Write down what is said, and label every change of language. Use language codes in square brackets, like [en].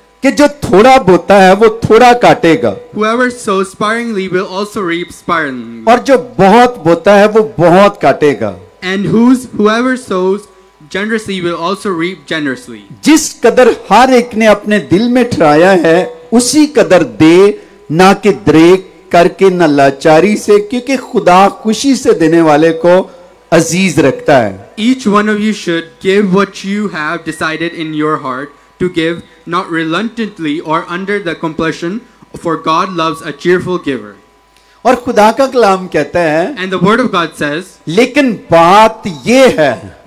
[hi] कि जो थोड़ा बोता है वो थोड़ा काटेगा, [en] whoever sows sparingly will also reap sparingly. [hi] और जो बहुत बोता है वो बहुत काटेगा। [en] And whoever sows generously will also reap generously. [hi] जिस कदर हर एक ने अपने दिल में ठहराया है उसी कदर दे, ना कि द्रेक करके न लाचारी से, क्योंकि खुदा खुशी से देने वाले को अजीज रखता है। [en] Each one of you should give what you have decided in your heart to give, not reluctantly or under the compulsion, for God loves a cheerful giver. [hi] और खुदा का कलाम कहता है, [en] And the word of God says, [hi] लेकिन बात ये है,